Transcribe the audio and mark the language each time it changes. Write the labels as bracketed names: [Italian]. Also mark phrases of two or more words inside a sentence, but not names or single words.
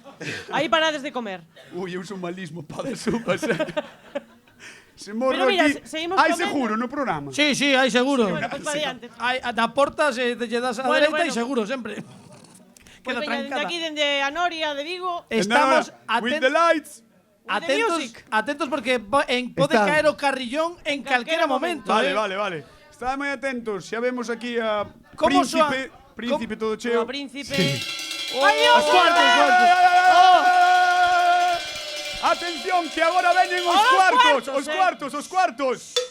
[Galician] Aí parades de comer. Ui, eu son malísimo pa de sopas. Se morro Pero mira, aquí. seguimos Hai comendo. seguro no programa. Sí, hai seguro. Bueno, pues para diante. Hai na porta se te lle das a Bueno, dereita e bueno. seguro sempre. Pues Queda veña, dende trancada. aquí, dende a Noria de Vigo. Estamos [English] With the lights. [Galician] atentos porque pode Está. caer o carrillón en calquera momento. Vale, vale. Estad moi atentos. Xa vemos aquí a Como Príncipe todo cheo. O príncipe. ¡Ay, Dios! os cuartos! Atención, que agora veñen os cuartos, os cuartos.